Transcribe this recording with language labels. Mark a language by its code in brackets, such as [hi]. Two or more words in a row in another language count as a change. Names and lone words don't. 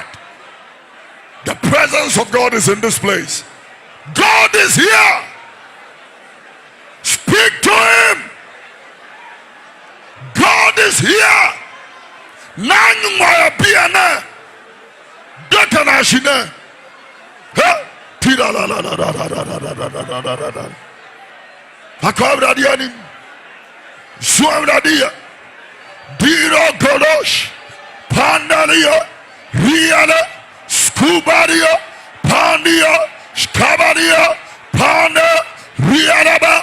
[en] The presence of God is in this place. God is here. Speak to him. is here. Nanu maya biana. Data nashina. Ha. Tira la la la la la la la la la la la la. Akabra diani. Suamra dia. Diro Golosh. Pandalia. Riala. Scubaria. Pandia. Scabaria. Panda. Rialaba.